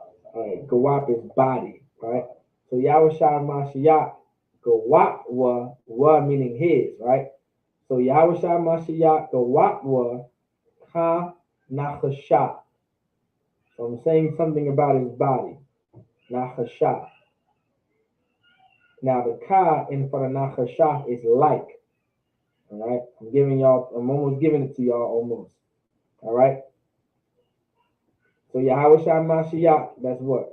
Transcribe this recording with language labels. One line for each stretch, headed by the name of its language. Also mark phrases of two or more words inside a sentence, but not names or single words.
English: Right, Gawap is body, right? So Yahushua Mashiach, Gawap wa meaning his, right? So Yahushua Mashiach, Gawap wa ka nachasha. So I'm saying something about his body, nachasha. Now the ka in front of nachasha is like, all right? I'm almost giving it to y'all almost, all right? So Yahushua Mashiach, that's what?